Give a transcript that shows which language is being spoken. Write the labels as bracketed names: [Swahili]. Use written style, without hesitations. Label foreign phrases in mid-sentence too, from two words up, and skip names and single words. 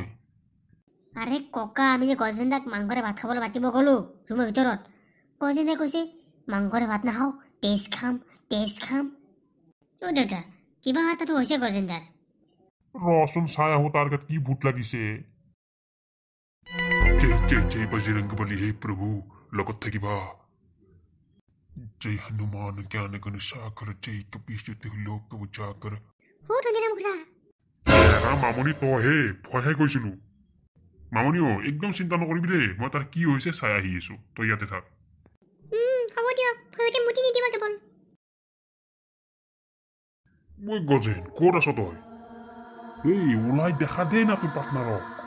[Assamese] আৰে ককা আমি যে গজেন্দ্ৰক মাংসৰে ভাত খাবলৈ মাতিব গ'লো ৰুমৰ ভিতৰত গজেন্দ্ৰে কৈছে মাংসৰে ভাত নাখাওঁ তেজ খাম দেউতা কিবা এটাতো হৈছে গজেন্দ্ৰৰ ৰচোন চাই আহো তাৰ গাত কি ভূত লাগিছে জয় বজৰংগবলী হে প্ৰভু লগত থাকিবা [Hindi] जय हनुमान ज्ञान गण सागर जय कपीश लोक उजागर [Assamese] মামনি তইহে ভয়হে কৈছিলো মামনি একদম চিন্তা নকৰিবি দেই মই তাৰ কি হৈছে চাই আহি আছো তই ইয়াতে থাক মই গজেন ক'ত আছ তই ওলাই দেখা দেই না তোৰ পাৰ্টনাৰক